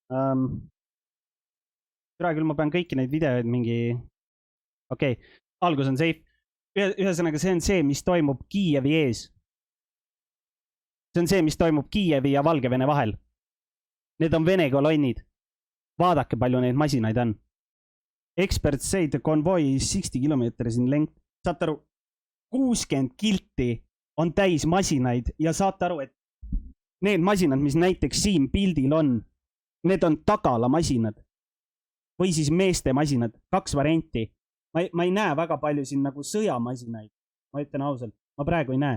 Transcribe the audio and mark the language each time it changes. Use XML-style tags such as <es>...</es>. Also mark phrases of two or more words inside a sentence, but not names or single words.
<et>Türa küll, ma pean kõiki neid videoid mingi, okei, algus on safe. Ühesõnaga, see on see, mis toimub Kiievi ees. See on see, mis toimub Kiievi ja Valgevene vahel. Need on Vene kolonnid. Vaadake, palju neid masinaid on.</et> <en>Experts say the convoy is 60 kilometers in length.</en> <et>Saate aru, 60 kilti on täis masinaid ja saate aru, et need masinad, mis näiteks siin pildil on, need on tagalamasinad või siis meeste masinad, 2 varianti. Ma ei näe väga palju siin nagu sõjamasinaid, ma ütlen ausalt, ma praegu ei näe.</et>